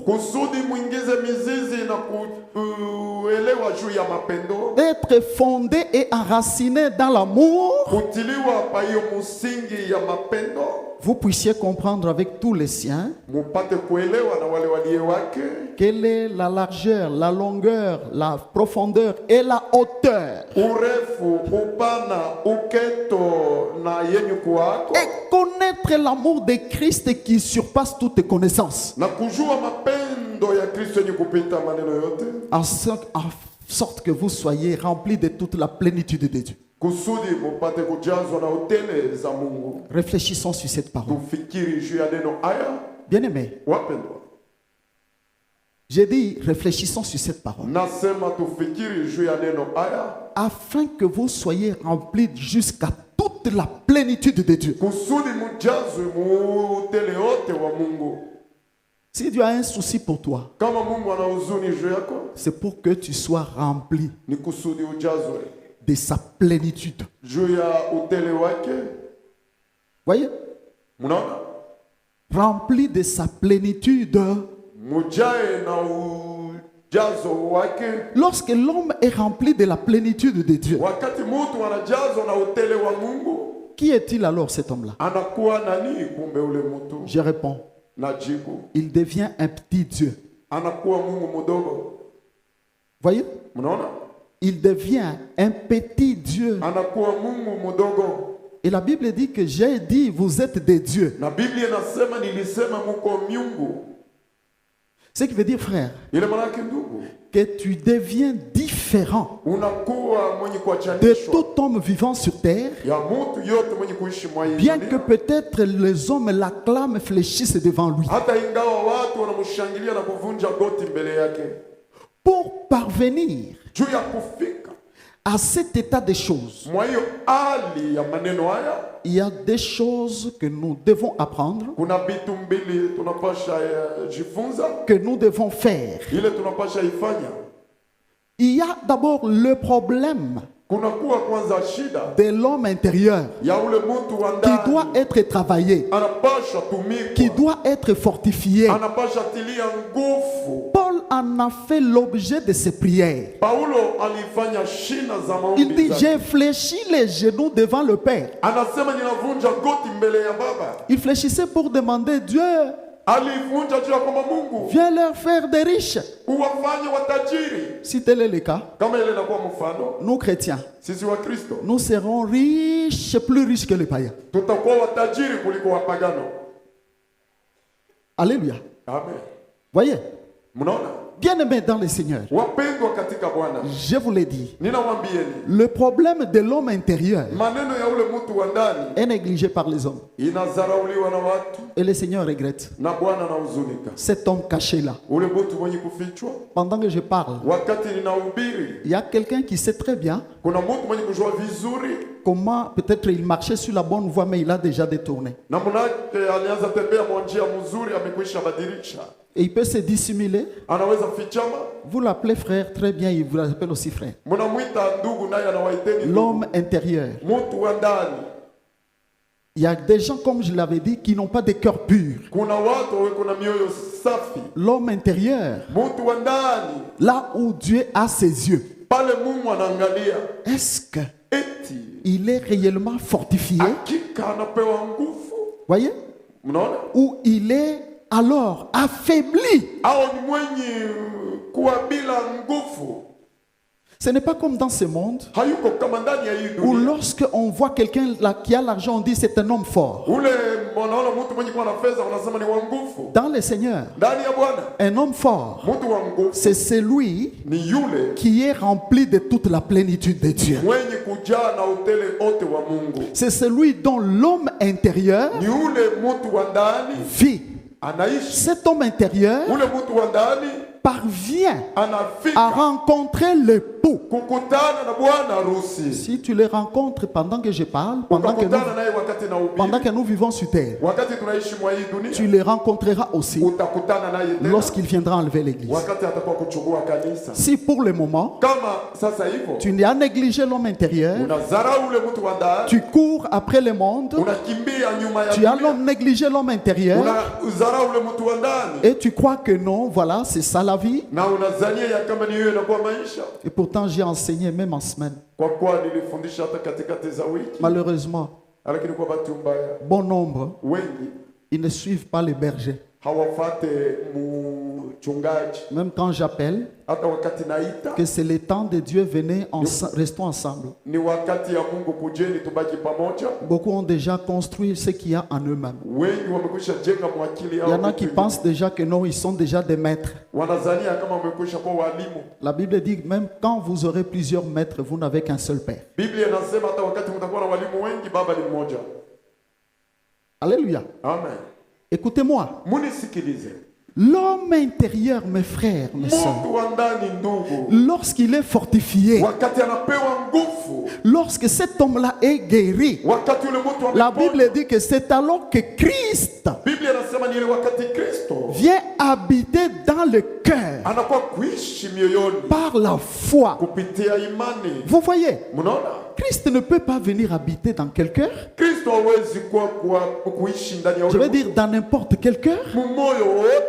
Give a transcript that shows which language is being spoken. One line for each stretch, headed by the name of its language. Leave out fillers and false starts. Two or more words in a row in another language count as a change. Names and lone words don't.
Swahili: Kusudi muingize mizizi na kuelewa juu ya mapendo.
French: d'être fondé et enraciné dans l'amour,
Swahili: Kutiliwa pa hiyo msingi ya mapendo.
French: vous puissiez comprendre avec tous les siens
Swahili: Mupate kuelewa na wale walie wake.
French: quelle est la largeur, la longueur, la profondeur et la hauteur,
Swahili: Urefu, upana, uketo na yenye kuwako.
French: et connaître l'amour de Christ qui surpasse toute connaissance,
Swahili: Na kujua mapendo ya Kristo yenye kupita maneno yote.
French: en sorte que vous soyez remplis de toute la plénitude de Dieu.
Swahili: Kusudi mupate kujazwa na hotele za Mungu.
French: Réfléchissons sur cette parole.
Swahili: Tufikiri juu ya neno haya.
French: Bien-aimés,
Swahili: Wapendwa,
French: j'ai dit réfléchissons sur cette parole,
Swahili: nasema tufikiri juu ya neno haya
French: afin que vous soyez remplis jusqu'à toute la plénitude de Dieu.
Swahili: kusudi mujazwe muhotele yote wa Mungu.
French: Si Dieu a un souci pour toi,
Swahili: Kama Mungu ana huzuni juu yako,
French: c'est pour que tu sois rempli
Swahili: ni kusudi ujazwe
French: de sa plénitude.
Swahili: juu ya hotele wake.
French: Voyez?
Swahili: Mnaona?
French: Rempli de sa plénitude.
Swahili: Mujae na ujazo wake.
French: Lorsque l'homme est rempli de la plénitude de Dieu,
Swahili: Wakati mtu anajazwa na hotele wa Mungu,
French: qui est-il alors cet homme-là?
Swahili: anakuwa nani? Kumbe ule mtu,
French: Je réponds,
Swahili: najibu,
French: il devient un petit Dieu.
Swahili: anakuwa Mungu mdogo.
French: Voyez?
Swahili: Mnaona?
French: il devient un petit Dieu.
Swahili: anakuwa Mungu mdogo.
French: Et la Bible dit que j'ai dit, vous êtes des dieux.
Swahili: Na Biblia inasema nilisema muko miungu.
French: Ce qui veut dire, frère,
Swahili: Ile manake ndugu,
French: que tu deviens différent
Swahili: unakuwa mwenye
French: de
Swahili: kuachanishwa
French: tout homme vivant sur terre,
Swahili: ya mtu yote mwenye kuishi mwa hii
French: bien que
Swahili: dunia.
French: peut-être les hommes l'acclament, fléchissent devant lui.
Swahili: Hata ingawa watu wanamshangilia na kuvunja goti mbele yake,
French: Pour parvenir
Swahili: juu ya kufika
French: à cet état des choses,
Swahili: mwa hiyo hali ya maneno haya,
French: il y a des choses que nous devons apprendre,
Swahili: kuna vitu mbili tunapasha jifunza,
French: que nous devons faire.
Swahili: ile tunapasha ifanya.
French: Il y a d'abord le problème
Swahili: Kuna kuwa kwanza shida
French: de l'homme intérieur
Swahili: ya ule mtu wa
French: qui doit
Swahili: ndani,
French: être travaillé,
Swahili: anapasha
French: qui
Swahili: tumikwa,
French: doit être fortifié.
Swahili: anapasha tilia nguvu.
French: Paul en a fait l'objet de ses prières.
Swahili: Paulo alifanya shina za
French: Il
Swahili: maombi
French: dit,
Swahili: zake.
French: j'ai fléchi les genoux devant le Père.
Swahili: Anasema ninavunja goti mbele ya Baba.
French: Il fléchissait pour demander, Dieu,
Swahili: Alivunja juu ya kwamba Mungu
French: viens leur faire des riches.
Swahili: uwafanye watajiri.
French: Si tel est le cas,
Swahili: Kama ile inakuwa mfano,
French: nous chrétiens,
Swahili: sisi wa Kristo
French: nous serons riches, plus riches que les païens.
Swahili: tutakuwa watajiri kuliko wapagano.
French: Alléluia.
Swahili: Amen.
French: Voyez,
Swahili: Mnaona?
French: bien-aimés dans le Seigneur,
Swahili: Wapendwa katika Bwana,
French: je vous l'ai dit,
Swahili: ninawambieni
French: le problème de l'homme intérieur
Swahili: maneno ya ule mtu wa ndani
French: est négligé par les hommes.
Swahili: inazarauliwa na watu
French: Et le Seigneur regrette.
Swahili: na Bwana anahuzunika.
French: Cet homme caché là,
Swahili: Ule mtu mwenye kufichwa,
French: pendant que je parle,
Swahili: wakati ninahubiri,
French: il y a quelqu'un qui sait très bien
Swahili: kuna mtu mwenye kujua vizuri
French: comment peut-être il marchait sur la bonne voie, mais il a déjà détourné.
Swahili: na mnake alianza tembea mwa njia mzuri, amekwisha badilisha,
French: Et il peut se dissimuler.
Swahili: anaweza fichama.
French: Vous l'appelez frère, très bien, il vous appelle aussi frère.
Swahili: Mnamwita ndugu, naye anawaiteni ndugu.
French: L'homme intérieur.
Swahili: Mtu wa ndani,
French: Il y a des gens, comme je l'avais dit, qui n'ont pas de cœur pur.
Swahili: kuna watu wako na mioyo safi.
French: L'homme intérieur,
Swahili: Mtu wa ndani,
French: là où Dieu a ses yeux,
Swahili: pale Mungu anaangalia,
French: est-ce
Swahili: eti
French: qu'il est réellement fortifié?
Swahili: hakika anapewa nguvu.
French: Voyez?
Swahili: Mnaona?
French: Ou il est alors affaibli.
Swahili: Au ni mwenye kuwa bila nguvu.
French: Ce n'est pas comme dans ce monde
Swahili: Hayuko kama ndani ya hii
French: où
Swahili: dunia.
French: lorsqu'on voit quelqu'un là qui a l'argent, on dit c'est un homme fort.
Swahili: Ule mnaona mtu mwenye kuwa na fedha unasema ni wa nguvu.
French: Dans le Seigneur,
Swahili: Ndani ya Bwana,
French: un homme fort,
Swahili: mtu wa nguvu
French: c'est celui
Swahili: ni yule
French: qui est rempli de toute la plénitude de Dieu.
Swahili: mwenye kujaa na utele ote wa Mungu.
French: C'est celui dont l'homme intérieur
Swahili: Ni ule mtu wa ndani
French: vit.
Swahili: anaishi.
French: Cet homme intérieur
Swahili: Ule mtu wa ndani
French: parvient à
Swahili: anafika
French: rencontrer l'époux.
Swahili: kukutana na bwana harusi.
French: Si tu les rencontres pendant que je parle, pendant
Swahili: Ukakutana naye wakati na
French: que nous vivons sur terre,
Swahili: wakati tunaishi mwa hii
French: tu
Swahili: dunia,
French: les rencontreras aussi
Swahili: utakutana naye tena
French: lorsqu'il viendra enlever l'église.
Swahili: wakati atakuwa kuchukua kanisa.
French: Si pour le moment,
Swahili: Kama sasa hivyo
French: tu n'as négligé l'homme intérieur,
Swahili: unazarau ule mtu wa ndani,
French: tu cours après le monde,
Swahili: unakimbia nyuma ya
French: tu as
Swahili: dunia,
French: négligé l'homme intérieur
Swahili: unazarau ule mtu wa ndani
French: et tu crois que non, voilà, c'est ça la vie.
Swahili: na unazania ya kama ni hiyo inakuwa maisha.
French: Et pourtant, j'ai enseigné même en semaine.
Swahili: Kwa kuwa nilifundisha hata katikati za wiki,
French: Malheureusement,
Swahili: lakini kwa bahati mbaya
French: bon nombre,
Swahili: wengi
French: ils ne suivent pas les bergers.
Swahili: hawafate mchungaji.
French: Même quand j'appelle
Swahili: Hata wakati naita
French: que c'est le temps de Dieu, venez, restons ensemble.
Swahili: ni wakati ya Mungu, kujeni tubaki pamoja.
French: Beaucoup ont déjà construit ce qu'il y a en eux-mêmes.
Swahili: Wengi wamekwisha jenga mwakili
French: Il y en a qui pensent déjà que non, ils sont déjà des maîtres.
Swahili: wanazania kama wamekwisha kuwa walimu.
French: La Bible dit que même quand vous aurez plusieurs maîtres, vous n'avez qu'un seul Père.
Swahili: Biblia inasema hata wakati mtakuwa na walimu wengi, baba ni mmoja.
French: Alléluia.
Swahili: Amen.
French: Écoutez-moi.
Swahili: Munisikilize.
French: L'homme intérieur, mes frères, mes sœurs,
Swahili: Mtu wa ndani, ndugu,
French: lorsqu'il est fortifié,
Swahili: wakati anapewa nguvu,
French: lorsque cet homme-là est guéri,
Swahili: wakati ule mtu
French: la
Swahili: ameponywa,
French: Bible dit que c'est alors que Christ
Swahili: Biblia inasema ni ile wakati Kristo
French: vient habiter dans le cœur
Swahili: anakuwa kuishi mioyoni
French: par la foi.
Swahili: kupitia imani.
French: Vous voyez,
Swahili: Mnaona?
French: Christ ne peut pas venir habiter dans quel cœur?
Swahili: Kristo hawezi kuishi ndani ya
French: Je veux
Swahili: ule
French: dire dans n'importe quel cœur.
Swahili: moyo wote.